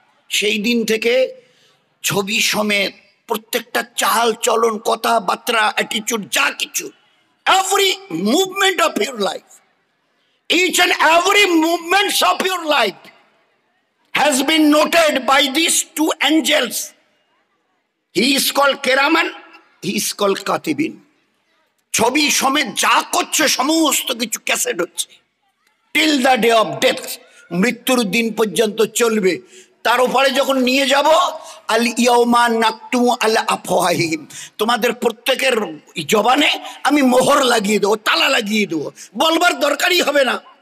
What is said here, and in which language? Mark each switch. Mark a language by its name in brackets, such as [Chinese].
[Bangla] সেই দিন থেকে ছবি সমেত প্রত্যেকটা চাল চলন, কথাবার্তা, অ্যাটিটিউড, যা কিছু, [English] Every movement of your life, each and every movements of your life has been noted by these two angels. He is called Keraman, he is called Katibin. [Bangla] ছবি সমেত যা করছে সমস্ত কিছু ক্যাসেট হচ্ছে [English] till the day of death, [Bangla] মৃত্যুর দিন পর্যন্ত চলবে। তার উপরে যখন নিয়ে যাব [Arabic] আল ইয়াউমা নাকতুমু আলা আফওয়াহিহিম, [Bangla] তোমাদের প্রত্যেকের জবানে আমি মোহর লাগিয়ে দেবো, তালা লাগিয়ে দেবো, বলবার দরকারই হবে না।